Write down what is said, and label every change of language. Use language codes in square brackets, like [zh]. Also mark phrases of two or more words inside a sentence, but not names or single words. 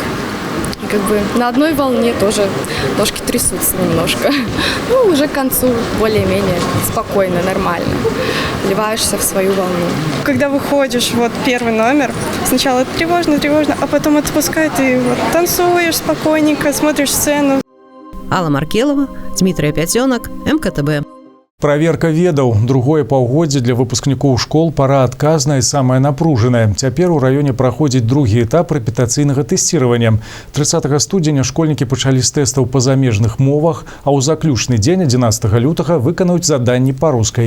[ru] И как бы на одной волне тоже ножки трясутся немножко. Ну, уже к концу более-менее спокойно, нормально. Вливаешься в свою волну. Когда выходишь, вот первый номер, сначала тревожно, а потом отпускает, и вот танцуешь спокойненько, смотришь сцену. Алла Маркелова, Дмитрий Пятёнок, МКТБ. [be] Праверка ведаў. Другое паўгоддзе для выпускнікоў школ пара адказная і самая напружаная. Цяпер у раёне праходзіць другі этап рэпетацыйнага тэсціравання. 30 студзеня школьнікі пачалі з тэстаў па замежных мовах, а ў заключны дзень 11 лютага выканаюць заданні па рускай.